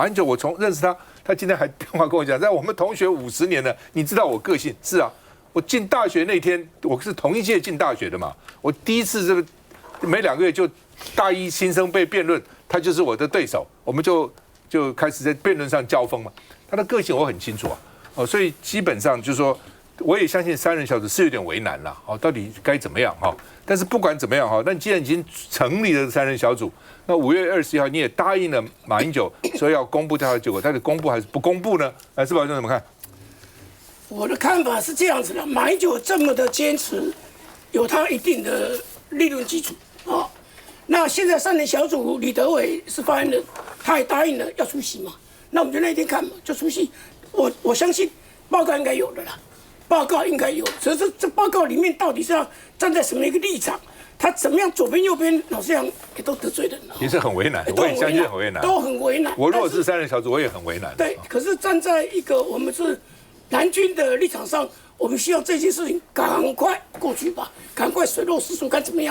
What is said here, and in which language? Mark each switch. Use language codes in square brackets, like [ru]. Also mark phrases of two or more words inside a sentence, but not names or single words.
[zh] 馬英九我從認識他今天還電話跟我講，在我們同學50年了，你知道我個性是啊。我進大學那天，我是同一屆進大學的嘛。我第一次這個沒2個月就大一新生被辯論，他就是我的對手，我們就開始在辯論上交鋒嘛。他的個性我很清楚啊，所以基本上就是說，我也相信3人小組是有點為難了，到底該怎麼樣哈？但是不管怎麼樣哈，那既然已經成立了3人小組，那5月21號你也答應了馬英九說要公布調查結果，到底公布還是不公布呢？來，士保兄怎麼看？我的看法是這樣子的，馬英九這麼的堅持，有他一定的理論基礎啊。那現在3人小組李德維是發言人，他也答應了要出席嘛。那我們就那一天看嘛，就出席。我相信報告應該有的啦，報告應該有。只是這報告裡面到底是要站在什麼一個立場？他怎麼樣左邊右邊老實講也都得罪人了。也是很為難，我也相信很為難，都很為難。我如果是3人小組，我也很為難。对，可是站在一個我們是藍軍的立場上，我們希望這件事情趕快過去吧，趕快水落石出，該怎麼樣？